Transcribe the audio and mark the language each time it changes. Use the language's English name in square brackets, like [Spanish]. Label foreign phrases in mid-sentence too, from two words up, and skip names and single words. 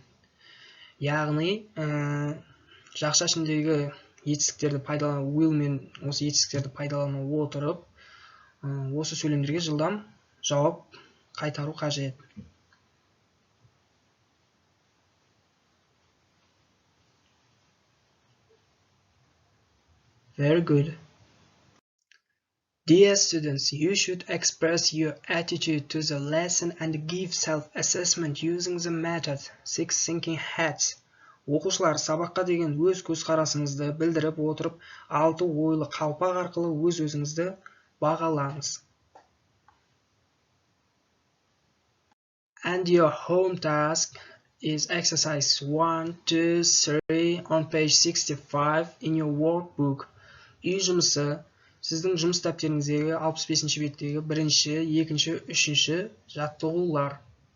[Kazakh] Яғни жақша ішіндегі етістіктерді пайдалану, will мен осы етістіктерді пайдалану отырып, осы сөйлемдерге жылдам жауап қайтару қажет. [English] Very good. Dear students, you should express your attitude to the lesson and give self-assessment using the method 6 thinking hats. [Kazakh] Оқушылар, сабаққа деген өз көзқарасыңызды білдіріп отырып, 6 ойлы қалпақ арқылы өз-өзіңізді бағалаңыз. [English] And your home task is exercise 1, 2, 3 on page 65 in your workbook. [Kazakh] Үй жұмысы сіздің жұмыс дәптеріңіздегі 65-ші беттегі бірінші, екінші, үшінші жаттығулар.